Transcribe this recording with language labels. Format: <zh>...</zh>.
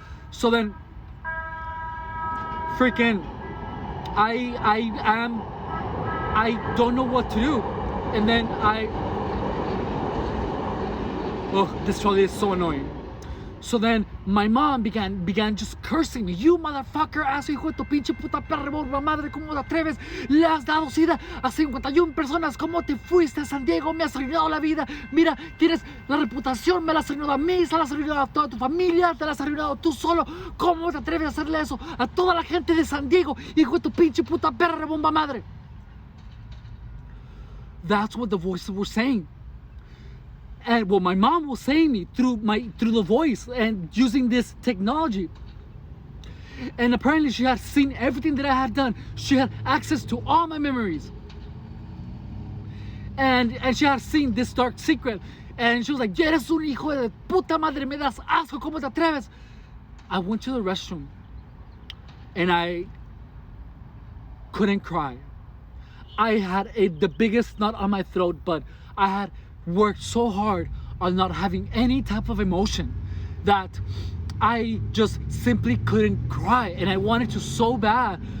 <en>So then, freaking, I don't know what to do. And then this trolley is so annoying. So then my mom began just cursing me. You motherfucker, ass,</en> <es>hijo de tu pinche puta perra, bomba madre, ¿cómo te atreves? Le has dado sida a 51 personas. ¿Cómo te fuiste a San Diego? Me has arruinado la vida. Mira, tienes la reputación, me la has arruinado a mí, se la has arruinado a toda tu familia, te la has arruinado tú solo. ¿Cómo te atreves a hacerle eso a toda la gente de San Diego? Hijo de tu pinche puta perra, bomba madre.</es> <en>That's what the voices were saying. And what my mom was saying me through the voice and using this technology. And apparently she had seen everything that I had done. She had access to all my memories. And she had seen this dark secret. And she was like,</en> <es>eres un hijo de puta madre, me das asco, ¿cómo te atreves?</es> <en>I went to the restroom and I couldn't cry. I had the biggest knot on my throat, but I had worked so hard on not having any type of emotion that I just simply couldn't cry, and I wanted to so bad.</en>